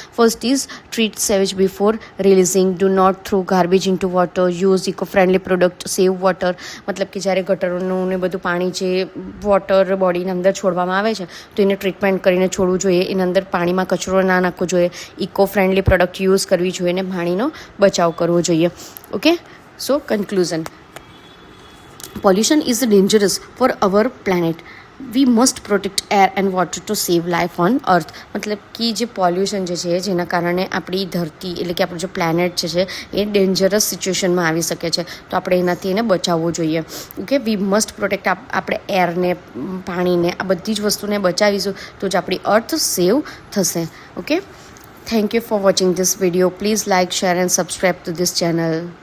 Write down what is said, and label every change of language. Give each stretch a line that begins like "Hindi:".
English: First is treat sewage before releasing, do not throw garbage into water, use eco friendly product, save water.
Gujarati: મતલબ કે જ્યારે ગટરોનું ને બધું પાણી જે વોટર બોડીની અંદર છોડવામાં આવે છે તો એને ટ્રીટમેન્ટ કરીને છોડવું જોઈએ. એના અંદર પાણીમાં કચરો ના નાખવો જોઈએ. ઇકો ફ્રેન્ડલી પ્રોડક્ટ યુઝ કરવી જોઈએ અને પાણીનો બચાવ કરવો જોઈએ.
English: Okay, so conclusion. Pollution is dangerous for our planet. We must protect air and water to save life on earth.
Gujarati: મતલબ કે જે પોલ્યુશન જે છે જેના કારણે આપણી ધરતી એટલે કે આપણું જે પ્લેનેટ છે એ ડેન્જરસ સિચ્યુએશનમાં આવી શકે છે તો આપણે એનાથી એને બચાવવું જોઈએ.
English: Okay, we must protect.
Gujarati: આપણે એરને, પાણીને, આ બધી જ વસ્તુને બચાવીશું તો જ આપણી અર્થ સેવ થશે.
English: Okay, thank you for watching this video. Please like, share and subscribe to this channel.